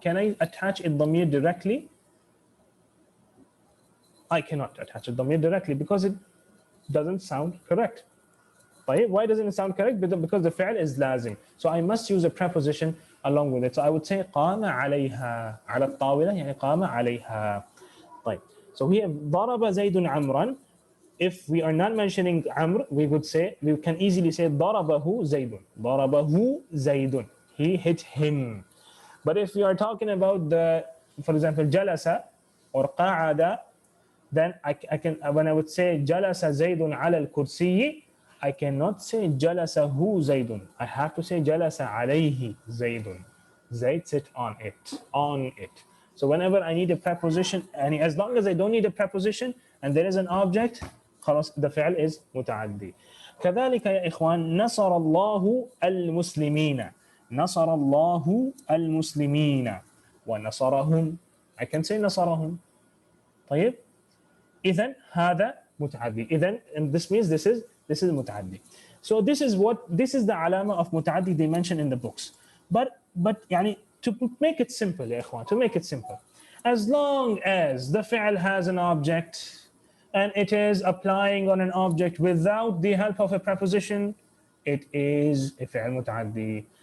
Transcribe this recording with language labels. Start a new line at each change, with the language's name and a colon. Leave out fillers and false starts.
English: Can I attach الضمير directly? I cannot attach الضمير directly because it doesn't sound correct. Why doesn't it sound correct? Because the fi'l is lazim. So I must use a preposition along with it. So I would say
Arabic: قام عليها. على الطاولة يعني قام عليها. طيب.
English: So here
Arabic: ضرب زيد عمرا.
English: If we are not mentioning Amr, we can easily say
Arabic: ضربه زيد. ضربه زيد.
English: He hit him. But if we are talking about for example, جلس or قعد, then I can, when I would say
Arabic: جلس زيد على الكرسي,
English: I cannot say
Arabic: جلسه زيد.
English: I have to say
Arabic: جلس عليه زيد.
English: Zayd sit on it. On it. So whenever I need a preposition, and as long as I don't need a preposition and there is an object, خلاص the fi'l is متعدي.
Arabic: كذلك يا إخوان نصر الله المسلمين. نصر الله المسلمين ونصرهم.
English: I can say نصرهم.
Arabic: طيب. إذن هذا متعدي.
English: إذن, and this means this is متعدي. So this is the علامة of متعدي they mention in the books. But يعني to make it simple يا إخوان, to make it simple, as long as the fi'l has an object and it is applying on an object without the help of a preposition, it is a fi'l muta'addi.